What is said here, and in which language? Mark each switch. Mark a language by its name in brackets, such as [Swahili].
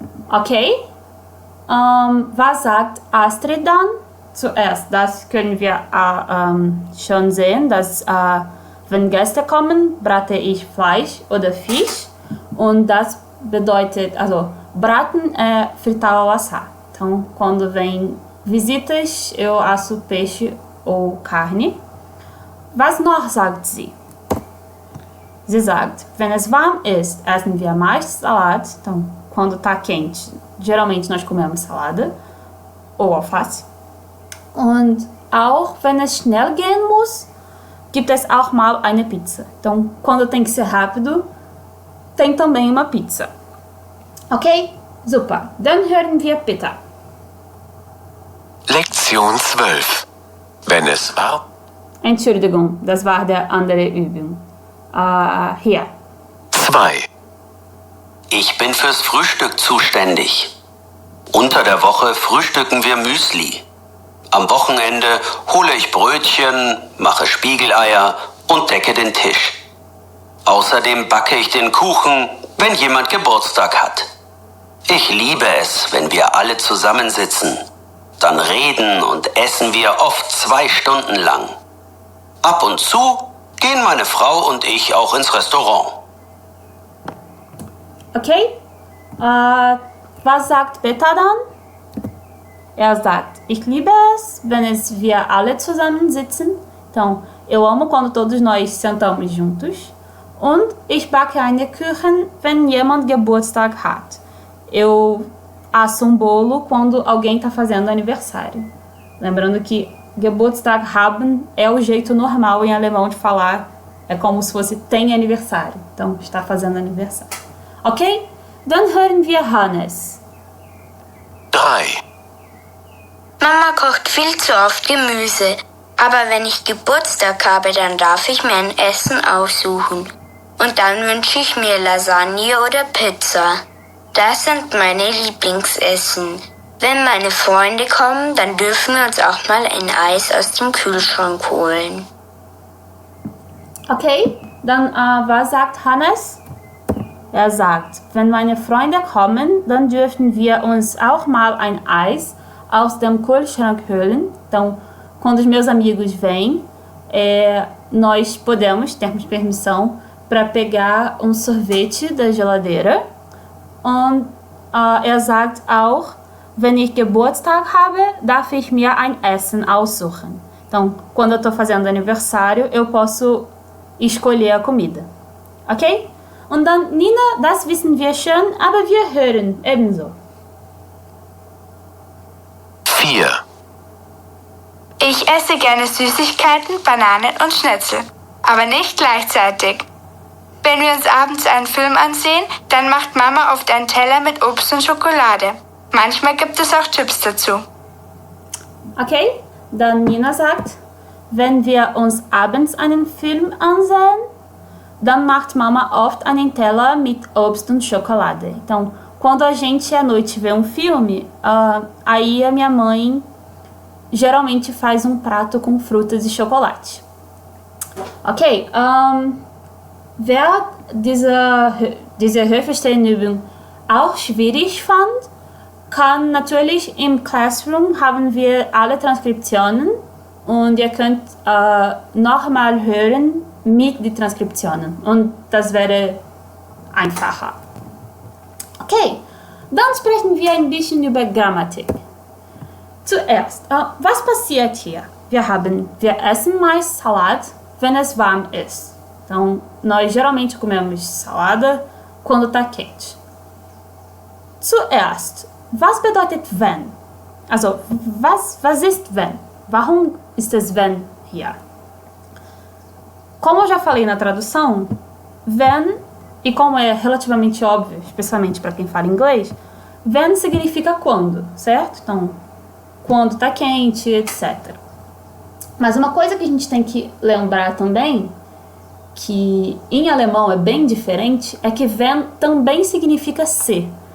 [German] Okay, was sagt Astrid dann? Zuerst, das können wir schon sehen, dass wenn Gäste kommen, brate ich Fleisch oder Fisch und das bedeutet, also braten [Portuguese] é fritar ou assar. Então, quando vem visitas, eu asso peixe ou carne. [German] Was noch sagt sie? Sie sagt, wenn es warm ist, essen wir meist Salat. [Portuguese] Então, quando está quente, geralmente nós comemos salada ou alface. [German] Und auch wenn es schnell gehen muss, gibt es auch mal eine Pizza. [Portuguese] Então, quando tem que ser rápido, tem também uma pizza. [German] Okay? Super. Dann hören wir bitte. Lektion 12. Wenn es warm. Entschuldigung, das war der andere Übung. Hier. 2. Ich bin fürs Frühstück zuständig. Unter der Woche frühstücken wir Müsli. Am Wochenende hole ich Brötchen, mache Spiegeleier und decke den Tisch. Außerdem backe ich den Kuchen, wenn jemand Geburtstag hat. Ich liebe es, wenn wir alle zusammensitzen. Dann reden und essen wir oft 2 Stunden lang. Ab und zu gehen meine Frau und ich auch ins Restaurant. Okay? Was sagt Beta dann? Er sagt, ich liebe es, wenn wir alle zusammensitzen. [Portuguese] Então, eu amo quando todos nós sentamos juntos. [German] Und ich backe eine Kuchen, wenn jemand Geburtstag hat. [Portuguese] Eu asso bolo quando alguém está fazendo aniversário. Lembrando que Geburtstag haben é o jeito normal em alemão de falar. É como se fosse tem aniversário. Então, está fazendo aniversário. [German] Ok? Dann hören wir Hannes. 3. Mama kocht viel zu oft Gemüse. Aber wenn ich Geburtstag habe, dann darf ich mir ein Essen aussuchen. Und dann wünsche ich mir Lasagne oder Pizza. Das sind meine Lieblingsessen. Wenn meine Freunde kommen, dann dürfen wir uns auch mal ein Eis aus dem Kühlschrank holen. Okay, dann was sagt Hannes? Er sagt, wenn meine Freunde kommen, dann dürfen wir uns auch mal ein Eis aus dem Kühlschrank holen. [Portuguese] Então, quando os meus amigos vêm, nós temos permissão para pegar sorvete da geladeira. [German] Und er sagt auch, wenn ich Geburtstag habe, darf ich mir ein Essen aussuchen. [Portuguese] Então, quando eu estou fazendo aniversário, eu posso escolher a comida. [German] Okay? Und dann, Nina, das wissen wir schon, aber wir hören ebenso. 4. Ich esse gerne Süßigkeiten, Bananen und Schnitzel, aber nicht gleichzeitig. Wenn wir uns abends einen Film ansehen, dann macht Mama oft einen Teller mit Obst und Schokolade. Manchmal gibt es auch Chips dazu. Okay, dann Nina sagt, wenn wir uns abends einen Film ansehen, dann macht Mama oft einen Teller mit Obst und Schokolade. [Portuguese] Então, quando a gente à noite vê filme, aí a minha mãe geralmente faz prato com frutas e chocolate. [German] Okay, wer diese Hörverstehen-Übung auch schwierig fand, kann natürlich im Classroom haben wir alle Transkriptionen und ihr könnt nochmal hören mit den Transkriptionen und das wäre einfacher. Okay, dann sprechen wir ein bisschen über Grammatik. Zuerst, was passiert hier? Wir essen meist Salat, wenn es warm ist. [Portuguese] Então, nós geralmente comemos salada quando está quente. [German] Zuerst, was bedeutet wenn? Also, was ist wenn? Warum ist es wenn hier? [Portuguese] Como eu já falei na tradução, wenn, e como é relativamente óbvio, especialmente para quem fala inglês, when significa quando, certo? Então, quando tá quente, etc. Mas uma coisa que a gente tem que lembrar também, que em alemão é bem diferente, é que wenn também significa se.